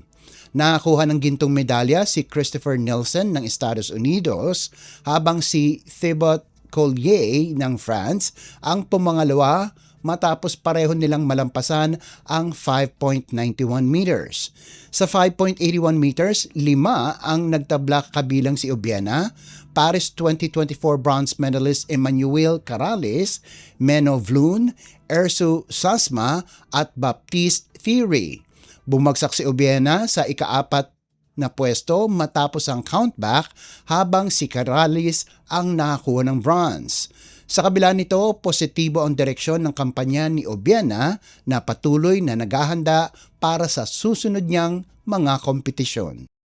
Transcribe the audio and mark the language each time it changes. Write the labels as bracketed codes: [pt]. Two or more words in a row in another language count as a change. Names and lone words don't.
[tl] Nakakuha ng gintong medalya si Christopher Nielsen ng Estados Unidos, habang si Thibaut Collier ng France ang pumangalawa matapos pareho nilang malampasan ang 5.91 meters. Sa 5.81 meters, 5 ang nagtabla kabilang si Obiena, Paris 2024 [en] bronze medalist [tl] Emmanuel Carales, Menno Vloon, Ersu Sasma at Baptiste Thierry. Bumagsak si Obiena sa ika-4 na pwesto matapos ang countback, habang si Carales ang nakakuha ng bronze. Sa kabila nito, positibo ang direksyon ng kampanya ni Obiena na patuloy na naghahanda para sa susunod niyang mga kompetisyon.